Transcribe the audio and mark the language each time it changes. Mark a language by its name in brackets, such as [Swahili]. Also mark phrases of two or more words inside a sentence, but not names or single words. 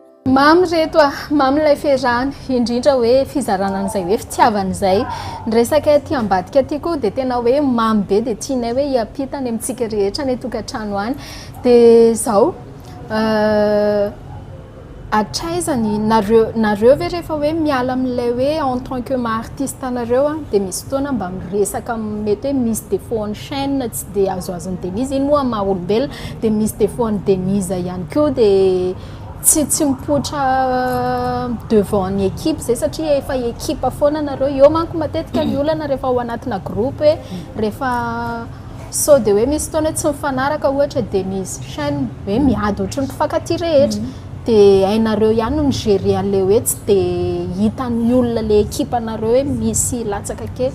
[Malagasy] mamy reto mamy ilay fiarahana indrindra hoe fizarana an'izay hoe fitiavan'izay nresaka ty ambadika ty koa dia tena hoe mamy be dia tianay hoe hiampitany amintsika rehetra ny tokantrano any dia zao atraizany nareo ve rehefa hoe miala amin'ilay hoe [French] en tant que [Malagasy] ma-artiste anareo a dia misy fotoana mba miresaka mety hoe misy défaut en chaîne tsy dia azoazon'ny Denise iny moa maha-olombelona dia misy défaut en Denise ihany koa dia tsy mipoitra devant ny équipe zay satria efa équipe foana nareo eo manko matetika ny olana rehefa ao anatina groupe hoe rehefa so dia hoe misy fotoana tsy mifanaraka ohatra Denise chaîne hoe miady ohatry ny mpifankatia rehetra dia hainareo ihany no migérer an'ilay hoe tsy dia hitan'ny olona le équipe anareo hoe misy latsaka kely